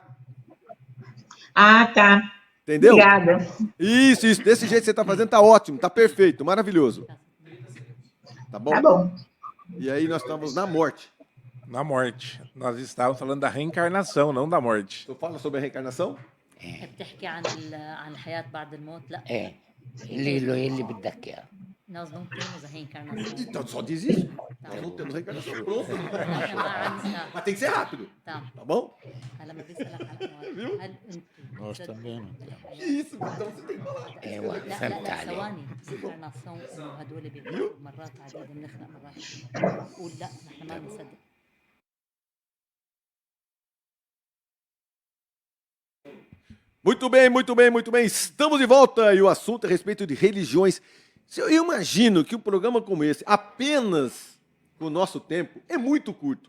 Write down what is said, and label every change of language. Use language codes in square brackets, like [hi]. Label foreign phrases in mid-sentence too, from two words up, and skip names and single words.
[pt] Ah, tá. Entendeu? Obrigada. Isso. Desse jeito que você está fazendo, tá ótimo, tá perfeito, maravilhoso. Tá bom? Tá bom. E aí nós estamos na morte. Na morte. Nós estávamos falando da reencarnação, não da morte. Tu fala sobre a reencarnação? [ar] بتحكي عن الحياة بعد الموت؟ لا. اللي بدك اياه. [pt] nós não temos a reencarnação. Então só diz isso. Nós não temos reencarnação. Pronto. [ar] نحن ما عندنا. [pt] Mas tem que ser rápido. tá. Tá bom? [ar] هلا بدي اسالك على امر. هل انتم [pt] Nós também não temos. Que isso, então você tem que falar. [ar] ايوه لا لا فهمت لا عليك. ثواني رينكارناسيون انه هدول بيعملوا مرات عديده بنخلق مرات قول لا نحن ما بنصدق. [pt] Muito bem, muito bem, muito bem. Estamos de volta e o assunto é a respeito de religiões. Eu imagino que um programa como esse, apenas com o nosso tempo, é muito curto.